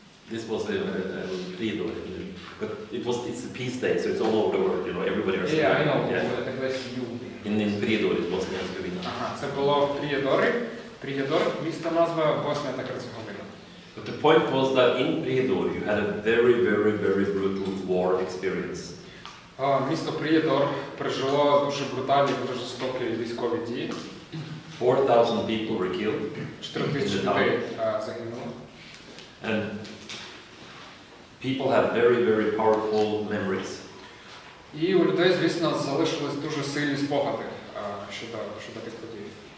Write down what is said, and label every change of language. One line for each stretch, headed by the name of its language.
English: This was a Prido, but it's a peace day, so it's all over the world, you know, everybody is. Yeah, I know. In Prido it was in Herzegovina.
Ukrainian: Ага, це було в Приєдорі. Приєдор, місто назва Босния та Герцеговина.
English: But the point was that in Prido you had a very, very, very brutal war experience.
Ukrainian: Місто Приєдор пережило дуже брутальні, дуже жорстокі військові дії.
English: 4,000 people were killed.
Ukrainian: 4,000 людей загинуло.
English: And people had very, very powerful memories.
Ukrainian: І у людей, звісно, залишились дуже сильні спогади щодо тих подій.